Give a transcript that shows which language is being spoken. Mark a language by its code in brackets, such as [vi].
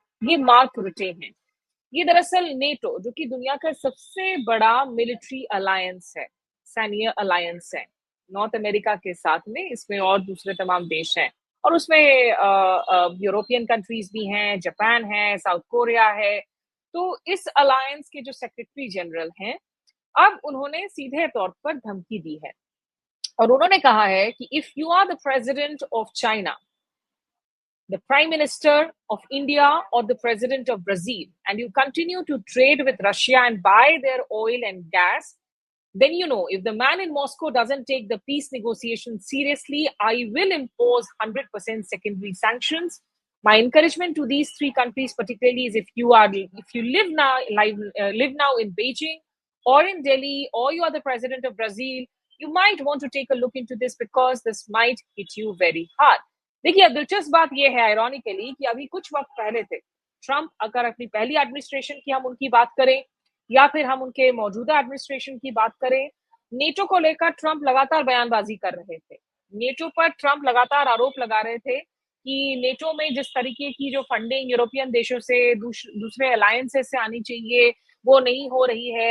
[hi] ये मार्क रुटे हैं। ये दरअसल नेटो, जो कि दुनिया का सबसे बड़ा मिलिट्री अलायंस है, सैन्य अलायंस है, नॉर्थ अमेरिका के साथ में, इसमें और दूसरे तमाम देश हैं, और उसमें यूरोपियन कंट्रीज भी हैं, जापान है, साउथ कोरिया है। तो इस अलायंस के जो सेक्रेटरी जनरल हैं, अब उन्होंने सीधे तौर पर धमकी दी है, और उन्होंने कहा है कि [en] If you are the president of China, the Prime Minister of India or the President of Brazil, and you continue to trade with Russia and buy their oil and gas, then if the man in Moscow doesn't take the peace negotiations seriously, I will impose 100% secondary sanctions. My encouragement to these three countries, particularly, is if you live now in Beijing or in Delhi, or you are the president of Brazil, you might want to take a look into this because this might hit you very hard. [hi] देखिए, दिलचस्प बात यह है ironically कि अभी कुछ वक्त पहले थे ट्रंप, अगर अपनी पहली एडमिनिस्ट्रेशन की हम उनकी बात करें या फिर हम उनके मौजूदा एडमिनिस्ट्रेशन की बात करें, नेटो को लेकर ट्रंप लगातार बयानबाजी कर रहे थे। नेटो पर ट्रंप लगातार आरोप लगा रहे थे कि नेटो में जिस तरीके की जो फंडिंग यूरोपियन देशों से दूसरे अलायंसेस से आनी चाहिए वो नहीं हो रही है।